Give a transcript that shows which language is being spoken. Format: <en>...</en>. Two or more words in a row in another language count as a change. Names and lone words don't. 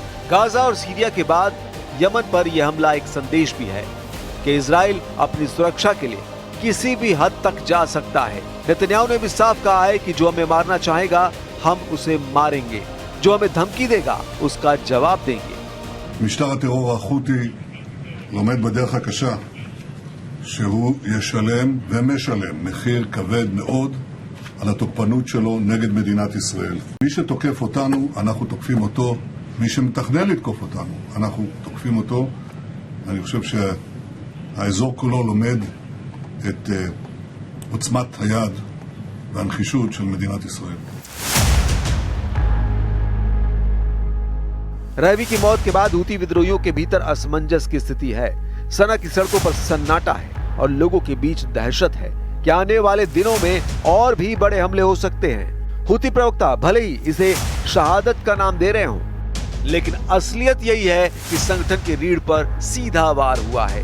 <hi>गाजा और सीरिया के बाद यमन पर यह हमला एक संदेश भी है कि इजराइल अपनी सुरक्षा के लिए किसी भी हद तक जा सकता है। नेतन्याहू ने भी साफ कहा है कि जो हमें मारना चाहेगा हम उसे मारेंगे, जो हमें धमकी देगा उसका जवाब देंगे।</hi> <he>משטר הטרור החותי לומד בדרך הקשה שהוא ישלם ומשלם מחיר כבד מאוד על התוקפנות שלו נגד מדינת ישראל. מי שתוקף אותנו, אנחנו תוקפים אותו. מי שמתכנן לתקוף אותנו, אנחנו תוקפים אותו. אני חושב שהאזור כולו לומד את עוצמת היד והנחישות של מדינת ישראל.</he> <hi>रहवी की मौत के बाद हूती विद्रोहियों के भीतर असमंजस की स्थिति है। सना की सड़कों पर सन्नाटा है और लोगों के बीच दहशत है कि आने वाले दिनों में और भी बड़े हमले हो सकते हैं। हूती प्रवक्ता भले ही इसे शहादत का नाम दे रहे हों, लेकिन असलियत यही है कि संगठन की रीढ़ पर सीधा वार हुआ है।</hi>